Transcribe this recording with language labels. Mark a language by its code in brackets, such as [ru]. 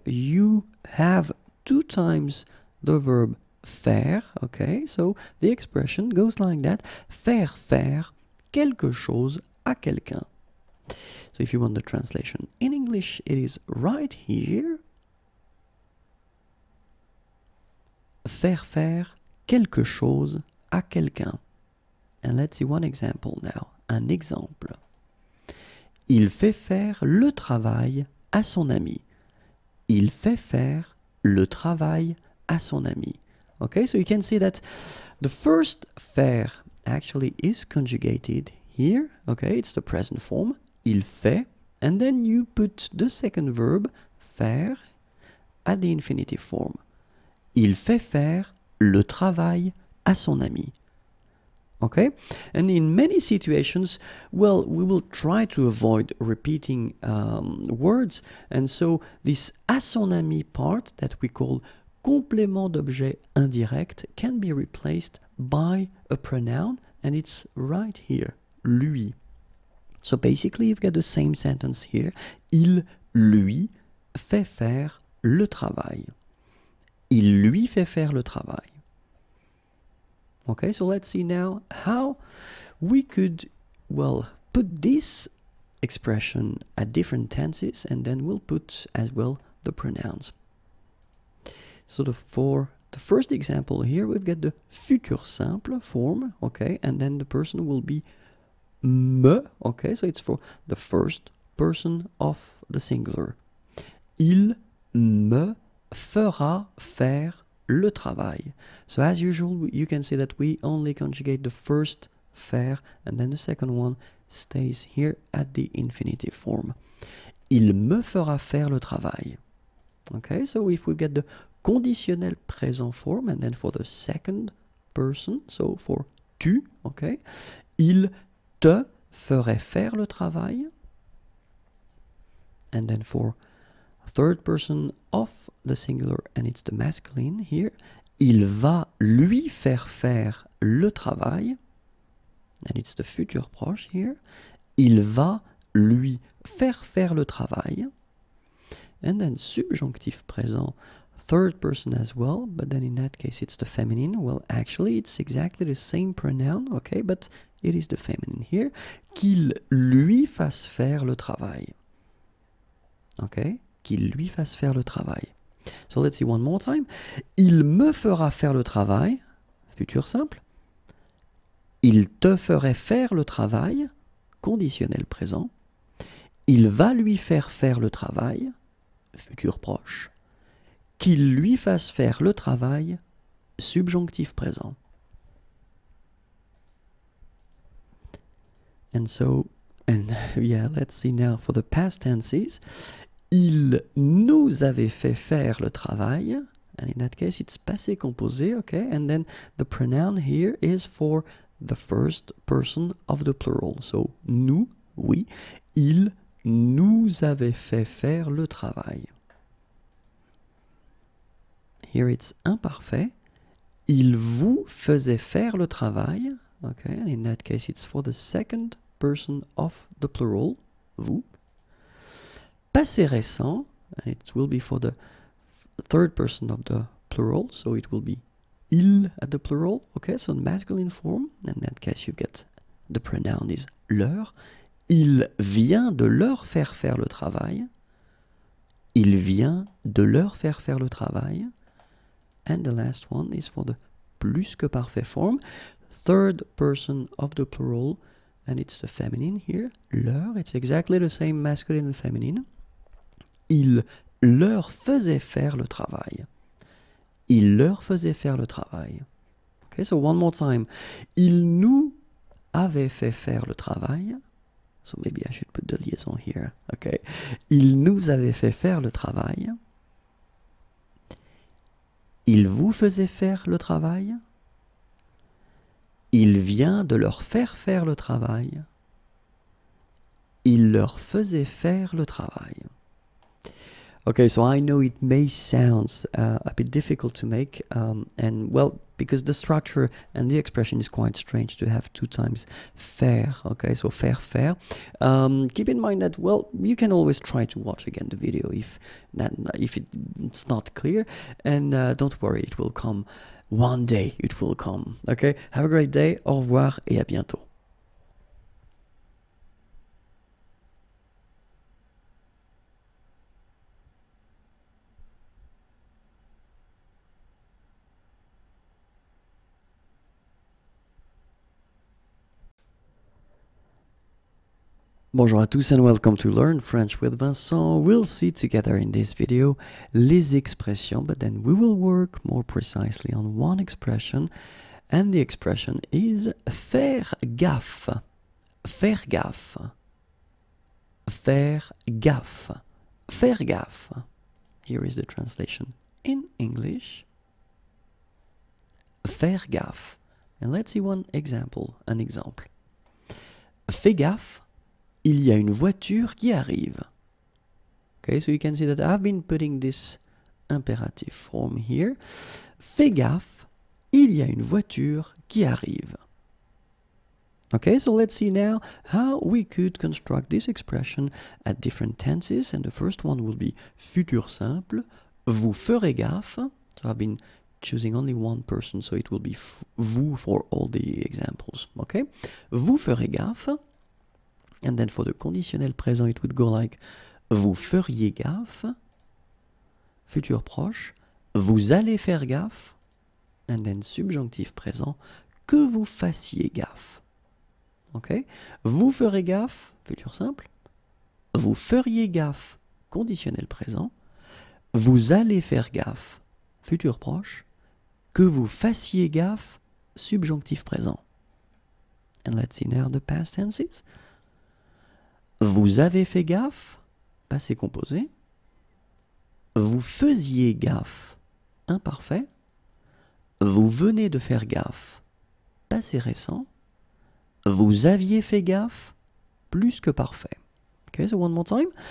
[en] You have 2 times the verb faire, okay, so the expression goes like that: [fr] faire faire quelque chose à quelqu'un. [en] So if you want the translation in English, it is right here. [fr] Faire faire quelque chose à quelqu'un. [en] And let's see one example now. [fr] Un exemple. Il fait faire le travail à son ami. Il fait faire le travail à son ami. [en] Okay, so you can see that the first faire actually is conjugated here. Okay, it's the present form. [fr] Il fait, [en] and then you put the second verb, faire, at the infinitive form. [fr] Il fait faire le travail à son ami. [en] Okay, and in many situations, well, we will try to avoid repeating words, and so this [fr] à son ami [en] part that we call complément d'objet indirect can be replaced by a pronoun, and it's right here, lui. So basically you've got the same sentence here. [fr] Il lui fait faire le travail. Il lui fait faire le travail. [en] Okay, so let's see now how we could, well, put this expression at different tenses, and then we'll put as well the pronouns. So for the first example here, we've got the futur simple form, okay, and then the person will be me, okay, so it's for the first person of the singular. [fr] Il me fera faire le travail. [en] So as usual, you can see that we only conjugate the first faire, and then the second one stays here at the infinitive form. [fr] Il me fera faire le travail. [en] Okay, so if we get the conditionnel présent form, and then for the second person, so for tu, okay, [fr] il te ferait faire le travail, [en] and then for third person of the singular, and it's the masculine here, [fr] il va lui faire faire le travail, [en] and it's the futur proche here, [fr] il va lui faire le travail, [en] and then subjonctif présent, third person as well, but then in that case it's the feminine. Well, actually it's exactly the same pronoun, okay, but it is the feminine here. [fr] Qu'il lui fasse faire le travail. Okay, qu'il lui fasse faire le travail. [en] So let's see one more time. [fr] Il me fera faire le travail, futur simple. Il te ferait faire le travail, conditionnel présent. Il va lui faire faire le travail, futur proche. Qu'il lui fasse faire le travail, subjonctif présent. [en] And so, and yeah, let's see now for the past tenses. [fr] Il nous avait fait faire le travail, [en] and in that case it's passé composé, okay, and then the pronoun here is for the first person of the plural. So, [fr] nous, oui, il nous avait fait faire le travail. [en] Here it's [fr] imparfait. Il vous faisait faire le travail. [en] Okay, in that case it's for the second person of the plural, vous. Passé récent, and it will be for the third person of the plural, so it will be il at the plural, okay, so masculine form, in that case you get the pronoun is leur. [fr] Il vient de leur faire faire le travail. Il vient de leur faire faire le travail. [en] And the last one is for the plus que parfait form, third person of the plural, and it's the feminine here, leur, it's exactly the same masculine and feminine. [fr] Il leur faisait faire le travail. Il leur faisait faire le travail. [en] Okay, so one more time. [fr] Il nous avait fait faire le travail. [en] So maybe I should put the liaison here. Okay. [fr] Il nous avait fait faire le travail. Il vous faisait faire le travail. Il vient de leur faire faire le travail. Il leur faisait faire le travail. [en] Okay, so I know it may sound a bit difficult to make, and well, because the structure and the expression is quite strange to have two times faire, okay, so faire. Keep in mind that, well, you can always try to watch again the video if it's not clear, and don't worry, it will come. One day it will come, okay? Have a great day, [fr] au revoir et à bientôt. Bonjour à tous [en] and welcome to Learn French with Vincent. We'll see together in this video les expressions, but then we will work more precisely on one expression, and the expression is faire gaffe. [fr] Faire gaffe. Faire gaffe. Faire gaffe. [en] Here is the translation in English. [fr] Faire gaffe. [en] And let's see an example. [fr] Fais gaffe. Il y a une voiture qui arrive. [en] Okay, so you can see that I've been putting this imperative form here. [fr] Fais gaffe, il y a une voiture qui arrive. [en] Okay, so let's see now how we could construct this expression at different tenses. And the first one will be futur simple. [fr] Vous ferez gaffe. [en] So I've been choosing only one person, so it will be vous for all the examples. [fr] Okay, vous ferez gaffe. [en] And then for the conditionnel présent, it would go like [fr] vous feriez gaffe, [en] futur proche, [fr] vous allez faire gaffe, [en] and then subjonctif présent, [fr] que vous fassiez gaffe. [en] Okay? [fr] Vous ferez gaffe, futur simple, vous feriez gaffe, conditionnel présent, vous allez faire gaffe, futur proche, que vous fassiez gaffe, subjonctif présent. [en] And let's see now the past tenses. [fr] Vous avez fait gaffe, passé composé. Vous faisiez gaffe, imparfait. Vous venez de faire gaffe, passé récent. Vous aviez fait gaffe, plus que parfait. [en] Okay, so one more time.